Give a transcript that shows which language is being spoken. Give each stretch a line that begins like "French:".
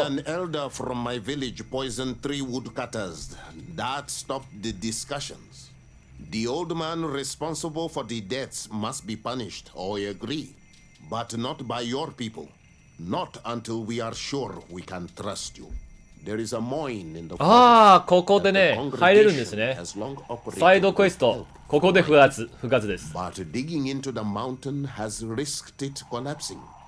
English: Then an elder from my village poisoned 3 woodcutters. That stopped the discussions. The old man responsible for the deaths must be punished, I agree. But not by your people. Not until we are sure we can trust you. There is a mine in the
Japanese: ああ、ここでね、入れるんですね。サイドクエスト、ここで不活です。
English: But digging into the mountain has risked it collapsing.